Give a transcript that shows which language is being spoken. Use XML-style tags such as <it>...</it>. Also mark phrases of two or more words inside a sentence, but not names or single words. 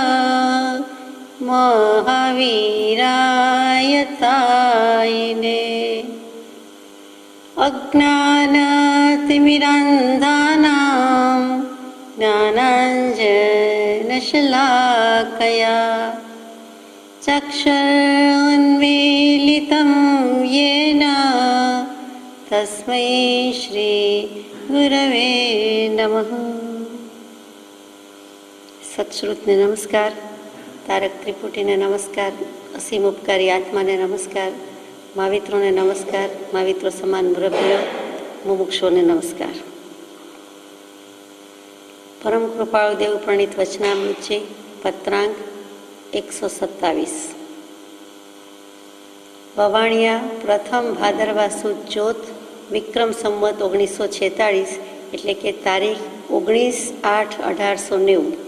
<sa>महावीराय तायिने अज्ञानतिमिरान्धानां ज्ञानाञ्जनशलाकया चक्षुरुन्मीलितं येन तस्मै श्रीगुरवे नमः।</sa> <gu>સત્શ્રુતને નમસ્કાર, તારક ત્રિપુટીને નમસ્કાર, અસીમ ઉપકારી આત્માને નમસ્કાર, માવિત્રોને નમસ્કાર, माविત્રો સમાન મુરબ્બીઓ મુમુક્ષોને નમસ્કાર। પરમ કૃપાળુ દેવ પ્રણીત વચનામૃતજી પત્રાંક 127। વવાણિયા પ્રથમ ભાદરવા સુદ ચોથ વિક્રમ સંવત 1946 એટલે કે તારીખ 19/8/1890।</gu>